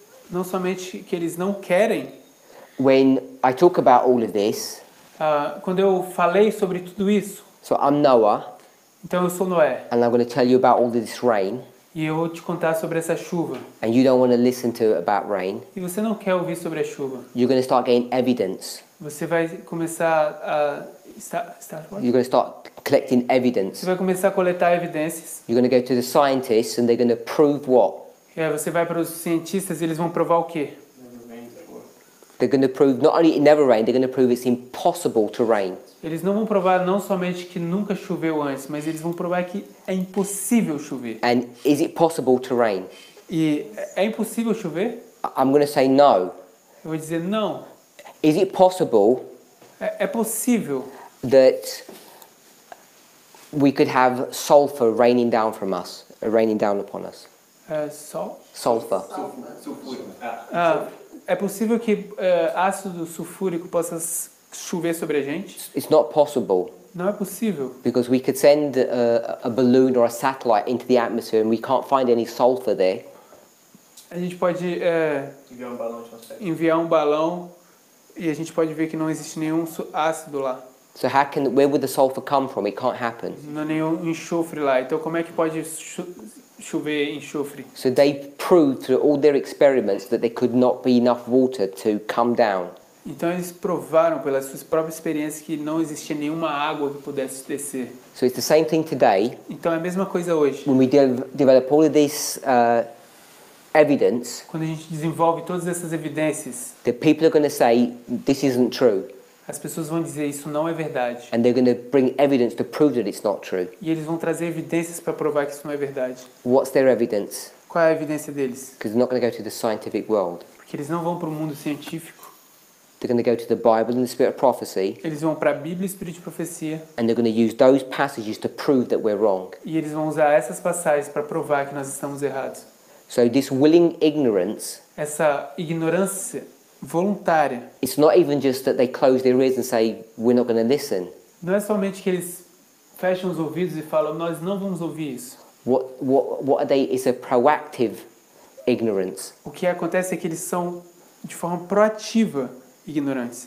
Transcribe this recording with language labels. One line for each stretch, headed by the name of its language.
Portuguese: Não somente que eles não querem.
English: when I talk about all of this,
Portuguese: Quando eu falei sobre tudo isso,
English: so I'm Noah,
Portuguese: então eu sou Noé.
English: and I'm going to tell you about all of this rain,
Portuguese: E eu vou te contar sobre essa chuva.
English: and you don't want to listen to about rain,
Portuguese: E você não quer ouvir sobre a chuva.
English: you're going to start getting evidence.
Portuguese: Você vai começar a...
English: You're going to start collecting evidence.
Portuguese: Você vai começar a coletar evidências.
English: You're going to go to the scientists, and they're going to prove what?
Portuguese: Você vai para os cientistas e eles vão provar o quê?
English: They're going to prove not only it never rained, they're going to prove it's impossible to rain.
Portuguese: Eles não vão provar não somente que nunca choveu antes, mas eles vão provar que é impossível chover.
English: And is it possible to rain?
Portuguese: E é impossível chover?
English: I'm going to say no.
Portuguese: Eu vou dizer não.
English: Is it possible
Portuguese: É possível
English: that we could have sulfur raining down from us, raining down upon us?
Portuguese: sol?
English: Sulfur.
Portuguese: Sulfúrico. É possível que ácido sulfúrico possa chover sobre a gente?
English: It's not possible
Portuguese: Não é possível.
English: because we could send a balloon or a satellite into the atmosphere and we can't find any sulfur there.
Portuguese: A gente pode Enviar um balão atmosférico. enviar um balão e a gente pode ver que não existe nenhum ácido lá.
English: So where would the sulfur come from? It can't happen.
Portuguese: Não há nenhum enxofre lá. Então como é que pode chover enxofre?
English: So they proved through all their experiments that there could not be enough water to come down.
Portuguese: Então eles provaram pelas suas próprias experiências que não existia nenhuma água que pudesse descer.
English: So it's the same thing today.
Portuguese: Então é a mesma coisa hoje.
English: When we develop all of this evidence,
Portuguese: Quando a gente desenvolve todas essas evidências,
English: the people are going to say this isn't true,
Portuguese: as pessoas vão dizer isso não é verdade.
English: and they're going to bring evidence to prove that it's not true.
Portuguese: E eles vão trazer evidências para provar que isso não é verdade.
English: What's their evidence?
Portuguese: Qual é a evidência deles?
English: Because they're not going to go to the scientific world.
Portuguese: Porque eles não vão para o mundo científico.
English: They're going to go to the Bible and the Spirit of prophecy,
Portuguese: Eles vão para a Bíblia e Espírito de Profecia.
English: and they're going to use those passages to prove that we're wrong.
Portuguese: E eles vão usar essas passagens para provar que nós estamos errados.
English: So this willing ignorance,
Portuguese: Essa ignorância voluntária.
English: it's not even just that they close their ears and say, we're not going to listen.
Portuguese: Não é somente que eles fecham os ouvidos e falam, nós não vamos ouvir isso.
English: What are they? It's a proactive ignorance,
Portuguese: O que acontece é que eles são, de forma proativa, ignorantes.